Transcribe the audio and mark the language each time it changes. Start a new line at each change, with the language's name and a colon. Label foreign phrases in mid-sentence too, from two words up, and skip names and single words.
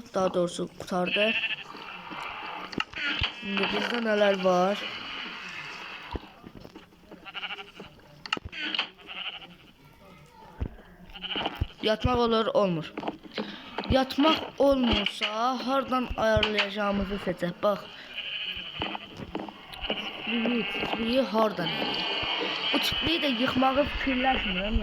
Turkish: Daha doğrusu kurtardı. Şimdi bizde neler var?
Azerbaijani: Yatmak olur, olmur. Yatmak olmursa hardan ayarlayacağımızı seçək. Bax. Tipliyi hardan eləyək. Bu tipliyi de yıkmağı fikirləşmirəm.